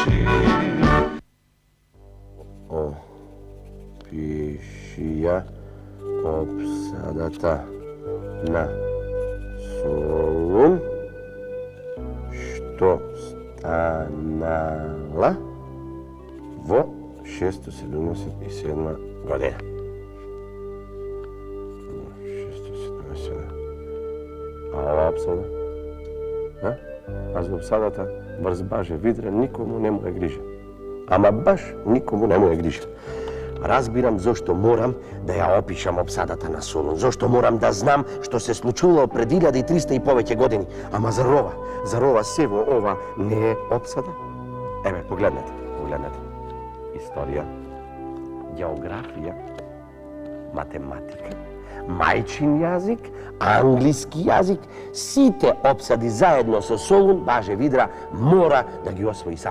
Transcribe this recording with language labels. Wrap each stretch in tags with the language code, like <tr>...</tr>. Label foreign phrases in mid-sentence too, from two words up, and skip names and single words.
<mk>Опишија опсадата на Солун, што станала во 677 година. 677. А ова опсада? А за опсадата брз баже видре никому не моје гриже. Ама баш никому не моје гриже. Разбирам зошто морам да ја опишам опсадата на Солун, зошто морам да знам што се случувало пред 1300 и повеќе години. Ама зар ова сево ова не е опсада? Еве, погледнете. Историја, географија, математика, мајчин јазик, англиски јазик, сите опсади заедно со Солун, баже видра, мора да ги освои сам.</mk>